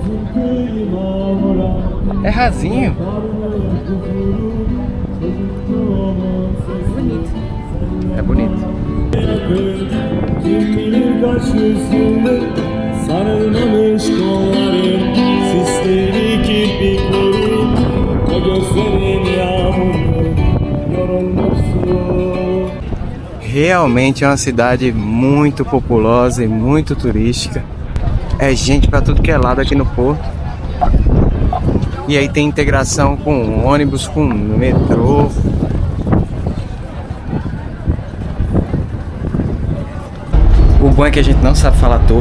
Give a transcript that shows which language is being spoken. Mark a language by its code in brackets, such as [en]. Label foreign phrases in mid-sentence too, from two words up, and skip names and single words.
[pt] É rasinho. Bonito. É bonito. [tr] Kim bilir kaç yüzyıldır sarılmamış kolların sisleri kirpikleri o gözlerin yağmurlu yorulmuşsun. [pt] Realmente é uma cidade muito populosa e muito turística. É gente pra tudo que é lado aqui no Porto. E aí tem integração com ônibus, com metrô. O bom é que a gente não sabe falar turco.